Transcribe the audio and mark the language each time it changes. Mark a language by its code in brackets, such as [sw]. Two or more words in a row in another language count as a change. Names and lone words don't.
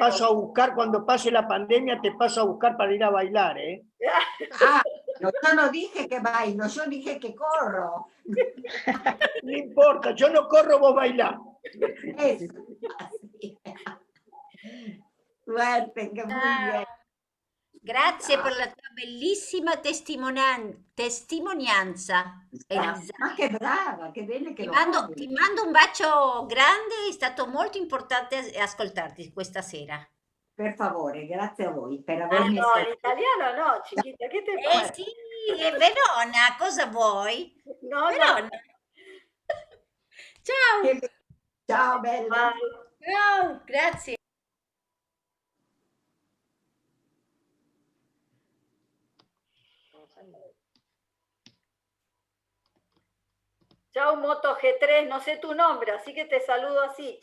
[es] paso a buscar cuando pase la pandemia, te paso a buscar para ir a bailar, ¿eh? No, yo no dije que bailo, yo dije que corro. No importa, yo no corro, vos bailás. Eso. Suerte, que muy bien. [it] Grazie per la tua bellissima testimonianza, Elisa. Ma che brava, che bene che ti mando un bacio grande, è stato molto importante ascoltarti questa sera. Per favore, grazie a voi per avermi no, in italiano no, chiquita, che te pare? Sì, è Verona, cosa vuoi? No, Verona. no. Ciao. Ciao, bella. Ciao, grazie. [es] Chao, Moto G3, no sé tu nombre, así que te saludo así.